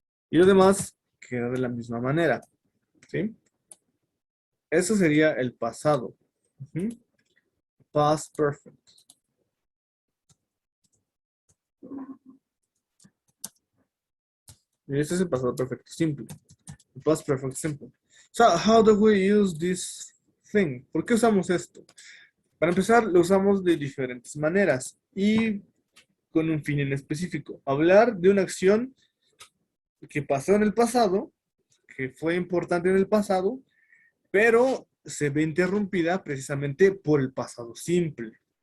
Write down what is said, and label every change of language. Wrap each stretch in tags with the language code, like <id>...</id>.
<es>Y lo demás queda de la misma manera. ¿Sí? Eso sería el pasado. Ujú. Past perfect. Y este es el pasado perfecto simple. El past perfect simple.</es> <en>So, how do we use this thing?</en> <es>¿Por qué usamos esto? Para empezar, lo usamos de diferentes maneras y con un fin en específico. Hablar de una acción que pasó en el pasado, que fue importante en el pasado, pero se ve interrumpida precisamente por el pasado simple.</es>